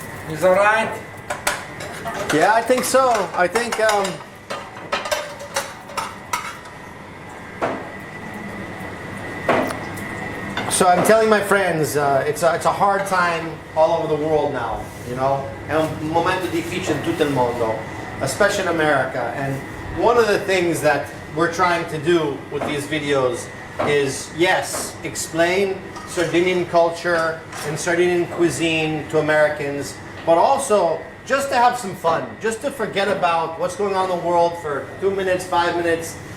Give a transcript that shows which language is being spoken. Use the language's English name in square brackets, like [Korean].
[English] Is alright? Yeah, I think so. I think. So I'm telling my friends, it's a hard time all over the world now, you know. [Italian] È un momento difficile in tutto il mondo, [English] especially in America. And one of the things that we're trying to do with these videos is, yes, explain Sardinian culture and Sardinian cuisine to Americans, but also just to have some fun, just to forget about what's going on in the world for 2 minutes, 5 minutes.